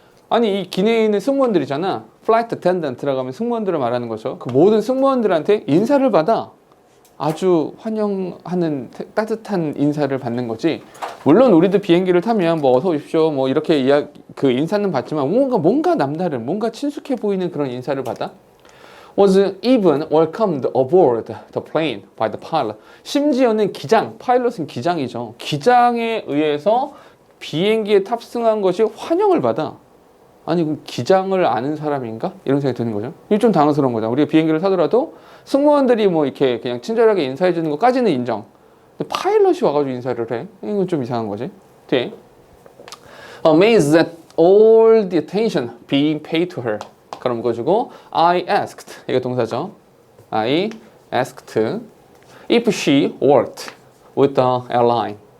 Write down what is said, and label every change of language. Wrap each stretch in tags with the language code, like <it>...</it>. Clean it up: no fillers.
<ko>아니 이 기내에 있는 승무원들이잖아. flight attendant라고 하면 승무원들을 말하는 거죠. 그 모든 승무원들한테 인사를 받아. 아주 환영하는 따뜻한 인사를 받는 거지. 물론 우리도 비행기를 타면 뭐 어서 오십시오 뭐 이렇게 그 인사는 받지만 뭔가 남다른 뭔가 친숙해 보이는 그런 인사를 받아.</ko> <en>Was even welcomed aboard the plane by the pilot.</en> <ko>심지어는 파일럿은 기장이죠. 기장에 의해서 비행기에 탑승한 것이 환영을 받아. 아니 그럼 기장을 아는 사람인가? 이런 생각이 드는 거죠. 이게 좀 당황스러운 거죠. 우리가 비행기를 타더라도 승무원들이 뭐 이렇게 그냥 친절하게 인사해 주는 것까지는 인정. 근데 파일럿이 와가지고 인사를 해. 이건 좀 이상한 거지.</ko> <en>뒤에 Amazed at all the attention being paid to her.</en> <ko>그럼 묶어주고</ko> <en>I asked</en> <ko>이거 동사죠.</ko> <en>I asked if she worked with the airline.</en>